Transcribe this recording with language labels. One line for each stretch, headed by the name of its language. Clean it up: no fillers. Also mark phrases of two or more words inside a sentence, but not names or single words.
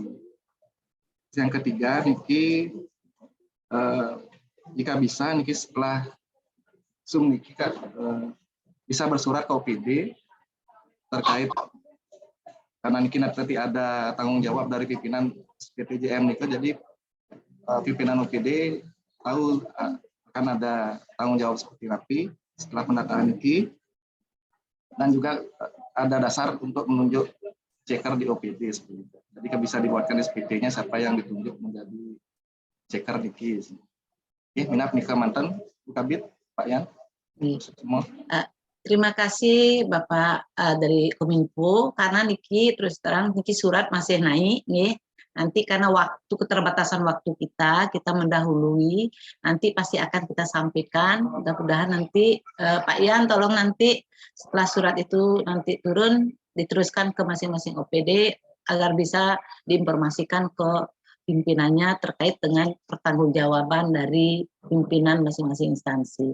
Indonesian: Yang ketiga, niki jika bisa, niki setelah Zoom niki bisa bersurat ke OPD terkait, karena niki nanti ada tanggung jawab dari pimpinan PTJM niki, jadi pimpinan OPD tahu akan ada tanggung jawab seperti napi setelah pendataan niki, dan juga ada dasar untuk menunjuk checker di OPD seperti itu. Jadi bisa dibuatkan SPT-nya siapa yang ditunjuk menjadi checker niki. Minap nika mantan Bu Kabid, Pak Yan. Semua. Terima kasih Bapak dari Kominfo, karena niki terus terang niki surat masih naik nih. Nanti karena keterbatasan waktu kita mendahului, nanti pasti akan kita sampaikan. Mudah-mudahan nanti Pak Ian tolong nanti setelah surat itu nanti turun, diteruskan ke masing-masing OPD agar bisa diinformasikan ke pimpinannya terkait dengan pertanggungjawaban dari pimpinan masing-masing instansi.